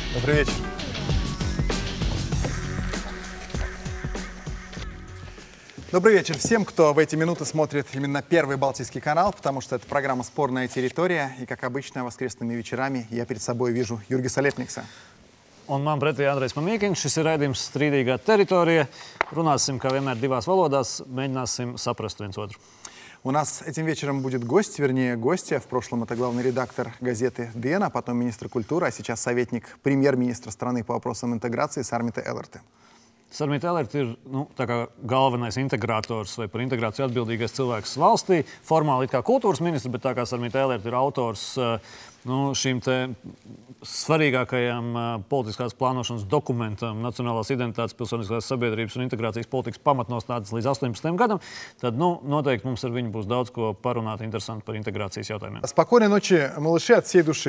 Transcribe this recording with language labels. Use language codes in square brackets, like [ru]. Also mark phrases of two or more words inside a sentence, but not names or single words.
[ru] Добрый вечер. Добрый вечер всем, кто в эти минуты смотрит именно Первый Балтийский канал, потому что это программа «Спорная территория». И, как обычно, воскресными вечерами я перед собой вижу Jurgisa Lepniksa. [lv] Un man pretī Andrejs Mamīkiņš. Šis ir raidījums Strīdīgā teritorija. Runāsim, kā vienmēr, divās valodās. Mēģināsim saprast viens otru. [ru] У нас этим вечером будет гость, вернее, гостья. В прошлом это главный редактор газеты «ДН», а потом министр культуры, а сейчас советник премьер-министра страны по вопросам интеграции Sarmita Elerte. [lv] Sarmita Elerte ir tā kā galvenais integrātors vai par integrāciju atbildīgais cilvēks valstī. Formāli it kā kultūras ministrs, bet tā kā Sarmita Elerte ir autors šīm te svarīgākajam politiskās plānošanas dokumentam Nacionālās identitātes, pilsoniskās sabiedrības un integrācijas politikas pamatnostādnes līdz 18. gadam, tad noteikti mums ar viņu būs daudz ko parunāt interesanti par integrācijas jautājumiem. [ru] Спокойной ночи, малыши, от всей души.